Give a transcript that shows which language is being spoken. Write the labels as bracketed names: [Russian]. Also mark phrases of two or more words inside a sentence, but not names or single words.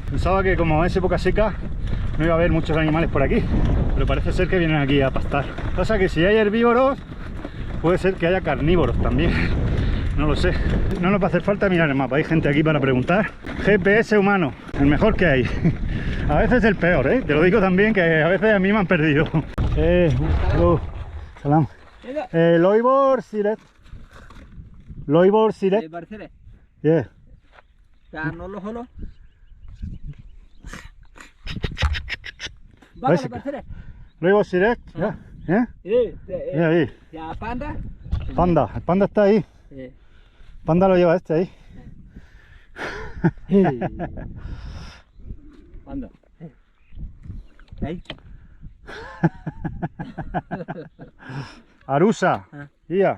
[Spanish] Pensaba que como es época seca no iba a haber muchos animales por aquí, pero parece ser que vienen aquí a pastar. Pasa que si hay herbívoros, puede ser que haya carnívoros también. No lo sé, no nos va a hacer falta mirar el mapa, hay gente aquí para preguntar. GPS humano, el mejor que hay. A veces el peor, ¿eh? Te lo digo también que a veces a mí me han perdido. Salam. Loibor Siret. Loibor Siret. Yeah. Loibor Siret. Ahí. Panda. Panda, el panda está ahí. Panda lo lleva este ahí. Panda. Ahí. Arusa. Iya.